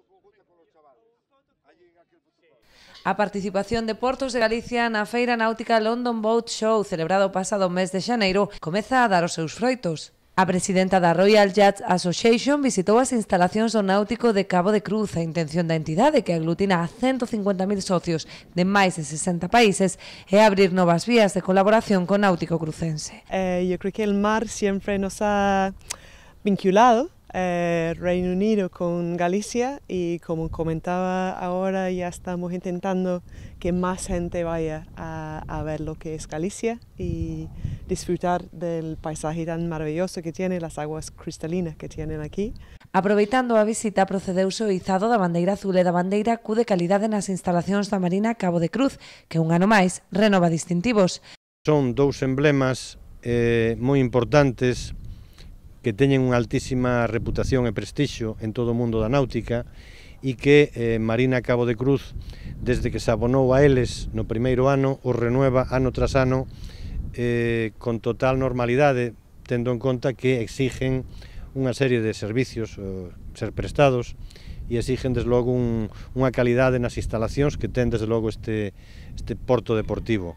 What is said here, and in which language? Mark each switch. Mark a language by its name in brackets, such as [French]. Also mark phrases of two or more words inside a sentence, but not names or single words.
[Galician] A participación de Portos de Galicia na Feira Náutica London Boat Show, celebrado o pasado mes de xaneiro, comeza a dar os seus froitos. A presidenta da Royal Yacht Association visitou as instalacións do náutico de Cabo de Cruz. A intención da entidade, que aglutina a 150.000 socios de máis de 60 países, é abrir novas vías de colaboración con náutico crucense. [Spanish] Yo creo que el mar siempre nos ha vinculado, Reino Unido con Galicia, y como comentaba ahora ya estamos intentando que más gente vaya a ver lo que es Galicia y disfrutar del paisaje tan maravilloso que tiene, las aguas cristalinas que tienen aquí. [Galician] Aproveitando a visita, procedeuse o izado da bandeira azul e da bandeira Q de calidade nas instalacións da Marina Cabo de Cruz, que un ano máis renova distintivos. Son dous emblemas moi importantes que teñen unha altísima reputación e prestixio en todo o mundo da náutica e que Marina Cabo de Cruz, desde que se abonou a eles no primeiro ano, os renueva ano tras ano con total normalidade, tendo en conta que exigen unha serie de servicios ser prestados e exigen desde logo unha calidade nas instalacións que ten desde logo este porto deportivo.